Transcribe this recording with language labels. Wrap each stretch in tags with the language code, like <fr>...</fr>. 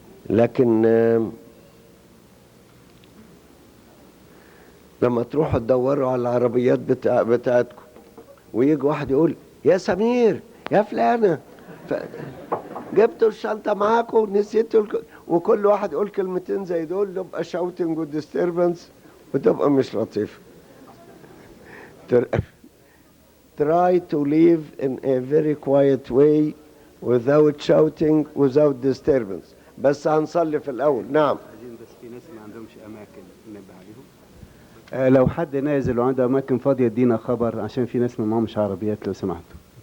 <ar>لكن لما تروحوا تدوروا على العربيات بتاعتكم ويجي واحد يقول يا سمير يا فلانة جبتوا الشنطة معاكم نسيتوا وكل واحد يقول كلمتين زي دول تبقى shouting و disturbance وتبقى مش لطيفة.</ar> <en>Try to live in a very quiet way without shouting without disturbance.</en> <ar>بس هنصلي في الأول. نعم. بس في ناس ما عندهمش أماكن ننبه عليهم. لو حد نازل وعنده أماكن فاضية ادينا خبر عشان في ناس ما معهمش عربيات لو سمحتوا.</ar>